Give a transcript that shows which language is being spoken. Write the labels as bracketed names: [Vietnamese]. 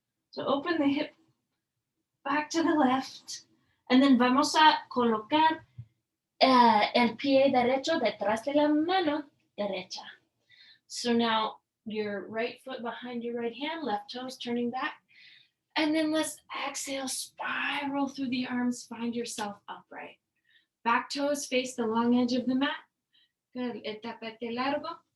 [English] So open the hip back to the left. [Spanish] And then vamos a colocar el pie derecho detrás de la mano derecha. [English] So now your right foot behind your right hand, left toes turning back. And then let's exhale, spiral through the arms, find yourself upright. Back toes face the long edge of the mat. Good, el tapete largo.